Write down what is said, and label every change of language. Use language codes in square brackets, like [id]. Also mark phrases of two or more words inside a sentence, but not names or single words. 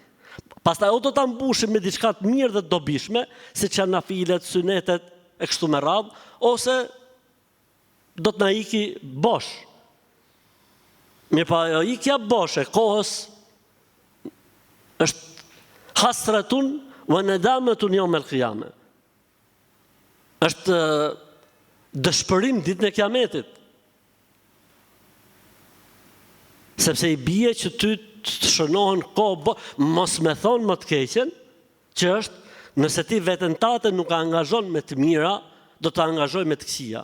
[sq] Pastaj o do ta mbushim me diçka të mirë dhe të dobishme, siç janë nafilet, sunetet e kështu me radhë, ose do të na iki bosh. Mirë pa ajo ikja bosh e kohës është [ar] حسرة وندامة يوم القيامة. [sq] Është dëshpërim ditën e Kiametit. Sepse i bie që ty të shënohen kohë, mos me thonë më të keqen, që është nëse ti veten tate nuk e angazhon me të mira, do të angazhoj me të këqija.